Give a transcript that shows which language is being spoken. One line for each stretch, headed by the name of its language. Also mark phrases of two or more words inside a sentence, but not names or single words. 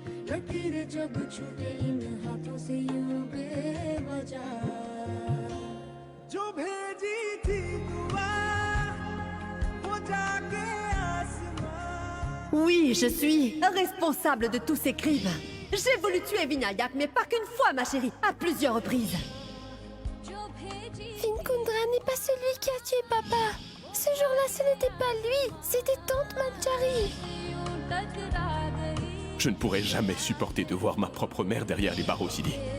Hindi: लकीरें जब छूटे इन हाथों से यूं बेवजह जो भेजी थी दुआ वो जाके आसमां
French: Oui, je suis responsable de tous ces crimes. J'ai voulu tuer Vinayak, mais pas qu'une fois, ma chérie, à plusieurs reprises. Vinkundra n'est pas celui qui a tué papa. Ce jour-là, ce n'était pas lui, c'était tante Manjari. Je ne pourrai jamais supporter de voir ma propre mère derrière les barreaux, Sidi.